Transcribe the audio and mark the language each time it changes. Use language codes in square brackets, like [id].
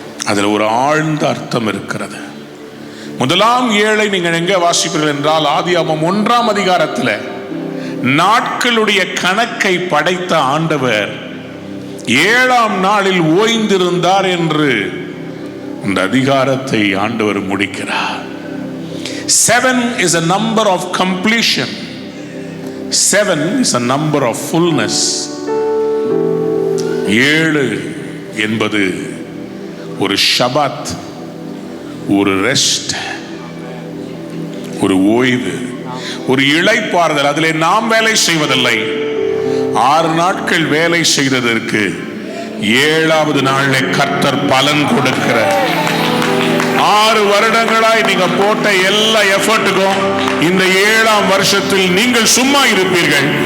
[ta] அதுல ஒரு ஆழ்ந்த அர்த்தம் இருக்கிறது. முதலாம் 7 நீங்கள் எங்க வாசிப்பீர்கள் என்றால், ஆதியாகமம் 1ஆம் அதிகாரத்தில் நாட்களுடைய கணக்கை படைத்த ஆண்டவர் 7ஆம் நாளில் ஓய்ந்திருந்தார் என்று அந்த அதிகாரத்தை ஆண்டவர் முடிக்கிறார். [en] 7 is a number of completion. 7 is a number of fullness. [ta] 7 என்பது ஒரு ஷபாத், ஒரு ரெஸ்ட், ஒரு ஓய்வு, ஒரு இளைப்பாறுதல். அதிலே நாம் வேலை செய்வதில்லை. 6 நாட்கள் வேலை செய்ததற்கு 7வது நாளில் கர்த்தர் பலன் கொடுக்கிற 6 வருடங்களாய் நீங்க போட்ட எல்லா எஃபர்ட்டுக்கும் இந்த 7ஆம் வருஷத்தில் நீங்கள் சும்மா இருப்பீர்கள்.